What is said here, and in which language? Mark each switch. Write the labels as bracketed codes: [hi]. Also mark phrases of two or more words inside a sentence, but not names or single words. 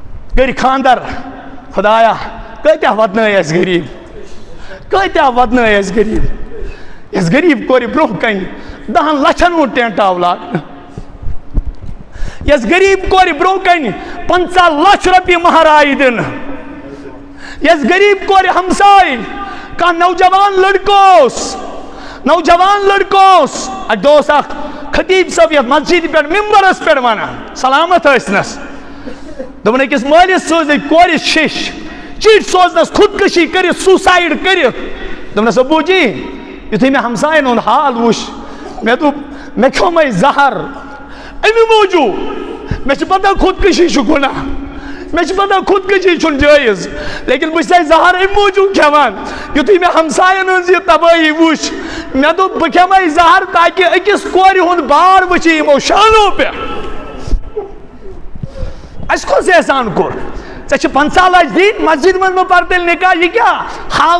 [ks] کر خاندر خدایا کتیا ودنائی اس غریب کتیا ودنائی اس غریب اس غریب کور برونہ کن 10 لچھن ہُنٛد ٹینٹ آو لاگنہٕ یس غریب کور برونہ کن 50 لچھ رۄپیہِ مہر آیہِ دِنہٕ یس غریب کور ہمسائے کانٛہہ نوجوان لڑکوس اکہ دوس اخ خطیب صاحب یتھ مسجد پہ ممبرس پہ ونان سلامت ٲسنس دوٚپُن أکِس مٲلِس سوزے کورِ شش چِٹھۍ سوزنس خودکشی کٔرِتھ سوسایڈ کٔرِتھ دوٚپنس ابوٗ جی یُتھُے مےٚ ہمساین ہُنٛد حال وُچھ مےٚ دوٚپ مےٚ کھیوٚمَے زہر اَمہِ موٗجوٗب مےٚ چھِ پتہ خودکشی چھُ گُناہ مےٚ چھِ پتہ خودکشی چھُنہٕ جٲیز لیکن بہٕ چھُسے زہر اَمہِ موٗجوٗب کھٮ۪وان یُتھُے مےٚ ہمساین ہٕنٛز یہِ تبٲہی وُچھ مےٚ دوٚپ بہٕ کھٮ۪مَے زہر تاکہِ أکِس کورِ ہُنٛد بار وٕچھِ یِمو شانو پٮ۪ٹھ اَسہِ کُس احسان کوٚر ژےٚ چھِ 50 لچھ دِنۍ مسجد منٛز مہ پَر تیٚلہِ نکاح یہِ کیٛاہ حال